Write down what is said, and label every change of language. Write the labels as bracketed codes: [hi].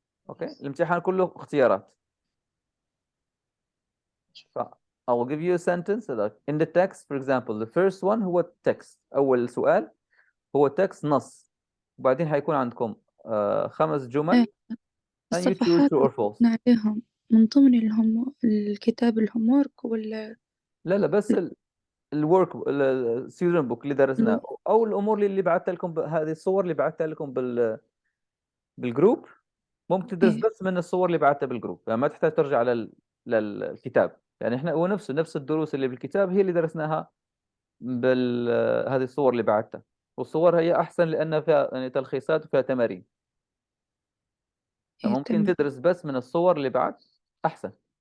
[ar] Okay, الامتحان كله اختيارات. [en] I will give you a sentence that in the text, for example, the first one [ar] هو text, أول سؤال هو text نص, وبعدين حيكون عندكم 5 جمل, [en] and you choose [ar] الصفحات [en] true or false. [ar] عليهم من ضمن الكتاب الهومورك ولا؟ لا بس الورك الستودنت بوك اللي درسناه, او الامور اللي بعثت لكم, هذه الصور اللي بعثتها لكم بالجروب, ممكن تدرس بس من الصور اللي بعثتها بالجروب, يعني ما تحتاج ترجع للكتاب, يعني احنا هو نفس الدروس اللي بالكتاب هي اللي درسناها هذه الصور اللي بعثتها, والصور هي احسن لان فيها يعني تلخيصات وفيها تمارين, ممكن تدرس بس من الصور اللي بعد احسن.